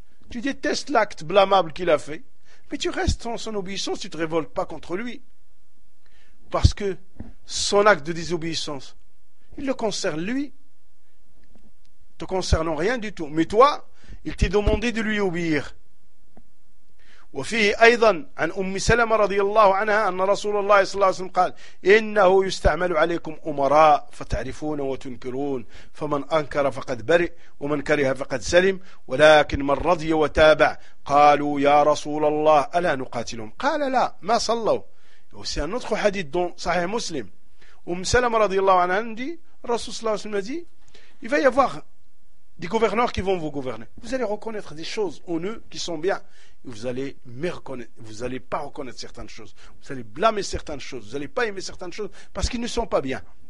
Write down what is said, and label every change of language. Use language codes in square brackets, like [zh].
[fr] Tu détestes l'acte blâmable qu'il a fait mais tu restes dans son obéissance, tu ne te révoltes pas contre lui parce que son acte de désobéissance il le concerne lui, te concernant rien du tout. Mais toi, il t'est demandé de lui obéir. [ar] وفيه أيضا عن أم سلمة رضي الله عنها أن رسول الله صلى الله عليه وسلم قال إنه يستعمل عليكم أمراء فتعرفون وتنكرون فمن أنكر فقد برئ ومن كره فقد سلم ولكن من رضي وتابع قالوا يا رسول الله ألا نقاتلهم قال لا ما صلوا. وسندخل حديث صحيح مسلم. [fr] Oum Salam radiallahu anhu dit, Rasoul sallallahu alayhi wa sallam dit, il va y avoir des gouverneurs qui vont vous gouverner. Vous allez reconnaître des choses en eux qui sont bien. Vous allez me reconnaître, vous n'allez pas reconnaître certaines choses. Vous allez blâmer certaines choses. Vous n'allez pas aimer certaines choses parce qu'ils ne sont pas bien.